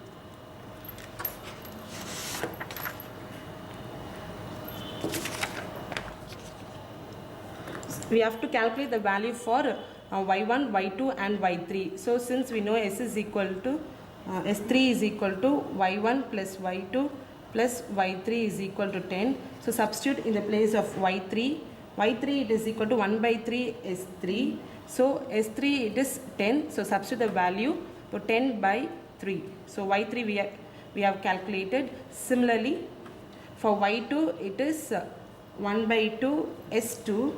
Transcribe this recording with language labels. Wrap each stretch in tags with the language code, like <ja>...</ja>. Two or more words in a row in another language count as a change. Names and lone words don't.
<en>We have to calculate the value for y1, y2 and y3. So since we know s is equal to s3 is equal to y1 plus y2 plus y3 is equal to 10. So substitute in the place of y3. y3 it is equal to 1 by 3 s3. So s3 it is 10. So substitute the value to 10 by 3. So y3 we have calculated. Similarly for y2 it is 1 by 2 s2.</en>